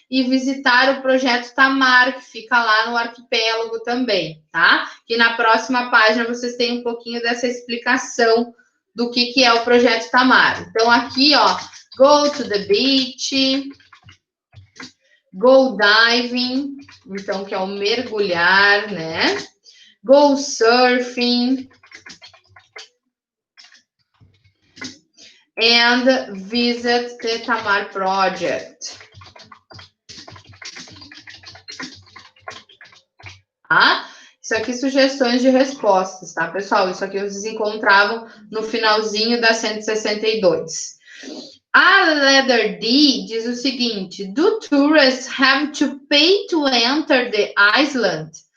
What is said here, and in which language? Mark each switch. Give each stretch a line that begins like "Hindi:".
Portuguese: e visitar o projeto Tamar, que fica lá no arquipélago também, tá? Que na próxima página vocês têm um pouquinho dessa explicação do que é o projeto Tamar. Então, aqui, ó,
English: go to the beach, go diving,
Portuguese: então, que é o mergulhar, né?
English: Go surfing, and visit the Tamar project.
Portuguese: Tá? Isso aqui sugestões de respostas, tá, pessoal? Isso aqui vocês encontravam no finalzinho da 162.
English: A letter D
Portuguese: diz o seguinte:
English: do tourists have to pay to enter the island?